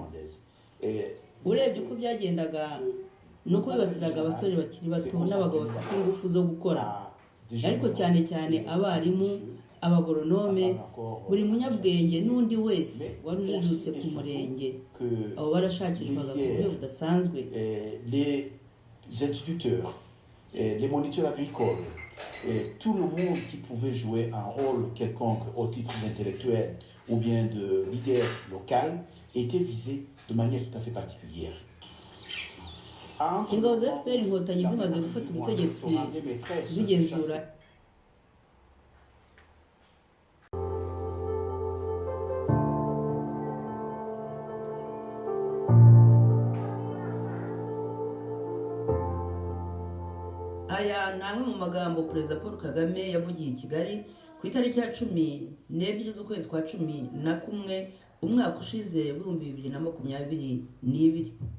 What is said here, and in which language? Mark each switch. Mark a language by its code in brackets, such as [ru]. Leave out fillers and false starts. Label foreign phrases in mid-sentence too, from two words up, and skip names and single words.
[rw] Urebye uko byagendaga nuko bibasiraga abasore bakiri bato n'abagabo bafite ingufu zo gukora, ariko cyane cyane abarimu, abagoronome, buri munyabwenge n'undi wese wari ujijutse ku murenge. Abo barashakishwaga ku buryo budasanzwe. [fr] Les instituteurs, les moniteurs agricoles, tout le monde qui pouvait jouer un rôle quelconque au titre d'intellectuel ou bien de leader local était visé de manière tout à fait particulière. [rw] Ingabo za FPR Inkotanyi zimaze gufata ubutegetsi zigenzura aya namwe mu magambo Perezida Paul Kagame yavugiye i Kigali ku itariki ya 12 z'ukwezi kwa 11 umwaka ushize 2022.